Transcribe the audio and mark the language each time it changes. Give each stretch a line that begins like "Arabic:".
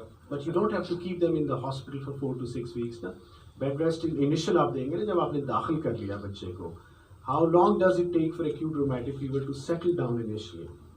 English: But you don't have to keep them in the hospital for 4 to 6 weeks,
Hindi: ना. Bed rest initial आप देंगे ना जब आपने दाखिल कर लिया बच्चे को.
English: How long does it take for acute rheumatic fever to settle down initially?